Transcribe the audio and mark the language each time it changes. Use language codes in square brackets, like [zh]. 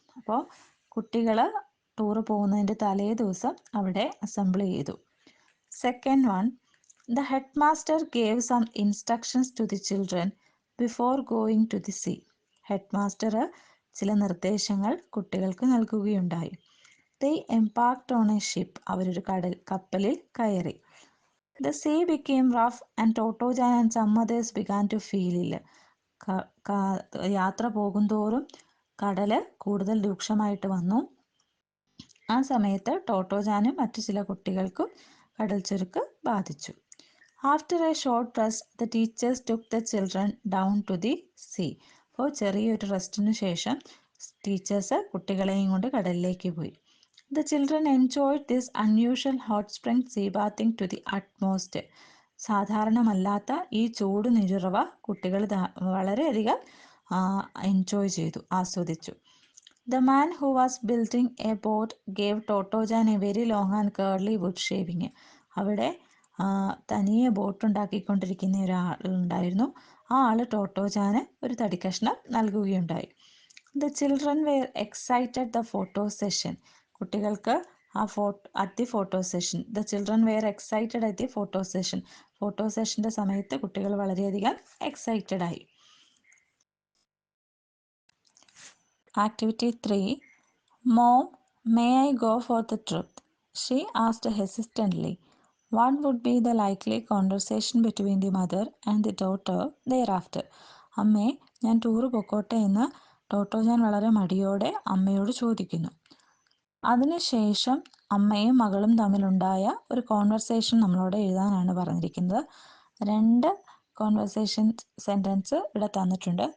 [ml] അപ്പോൾ കുട്ടികൾ ടൂർ പോകുന്നതിൻ്റെ തലേ ദിവസം അവിടെ അസംബിൾ ചെയ്തു. [en] Second one, the headmaster gave some instructions to the children before going to the sea. [ml] Head master ചില നിർദ്ദേശങ്ങൾ കുട്ടികൾക്ക് നൽകുകയുണ്ടായി. [en] They embarked on a ship. [ml] അവരൊരു കപ്പലിൽ കയറി. [en] The sea became rough and Totojan and some others began to feel ill. [ml] യാത്ര പോകുന്തോറും കടല് കൂടുതൽ രൂക്ഷമായിട്ട് വന്നു. ആ സമയത്ത് ടോട്ടോജാനും മറ്റു ചില കുട്ടികൾക്കും കടൽ ചുരുക്ക് ബാധിച്ചു. [en] After a short rest, the teachers took the children down to the sea. [ml] അപ്പോൾ ചെറിയൊരു റെസ്റ്റിന് ശേഷം ടീച്ചേഴ്സ് കുട്ടികളെയും കൊണ്ട് കടലിലേക്ക് പോയി. [en] The children enjoyed this unusual hot spring sea bathing to the utmost. [ml] സാധാരണമല്ലാത്ത ഈ ചൂട് നിരുറവ കുട്ടികൾ വളരെയധികം എൻജോയ് ചെയ്തു, ആസ്വദിച്ചു. [en] The man who was building a boat gave Totojan a very long and curly wood shaving. [ml] അവിടെ തനിയെ ബോട്ട് ഉണ്ടാക്കിക്കൊണ്ടിരിക്കുന്ന ഒരാളുണ്ടായിരുന്നു. ആ ആള് ടോട്ടോജാന് ഒരു തടിക്കഷ്ണം നൽകുകയുണ്ടായി. [en] The children were excited the photo session. [ml] കുട്ടികൾക്ക് [en] At the photo session. The children were excited at the photo session. [ml] Photo സെഷൻ്റെ സമയത്ത് കുട്ടികൾ വളരെയധികം എക്സൈറ്റഡ് ആയി. [en] Activity 3. Mom, may I go for the trip? She asked hesitantly. What would be the likely conversation between the mother and the daughter thereafter? [ml] അമ്മേ, ഞാൻ tour പൊക്കോട്ടെ എന്ന് ടോട്ടോജാൻ വളരെ മടിയോടെ അമ്മയോട് ചോദിക്കുന്നു. അതിനുശേഷം അമ്മയും മകളും തമ്മിലുണ്ടായ ഒരു കോൺവെർസേഷൻ നമ്മളോട് എഴുതാനാണ് പറഞ്ഞിരിക്കുന്നത്. 2 കോൺവെർസേഷൻ സെൻറ്റൻസ് ഇവിടെ തന്നിട്ടുണ്ട്.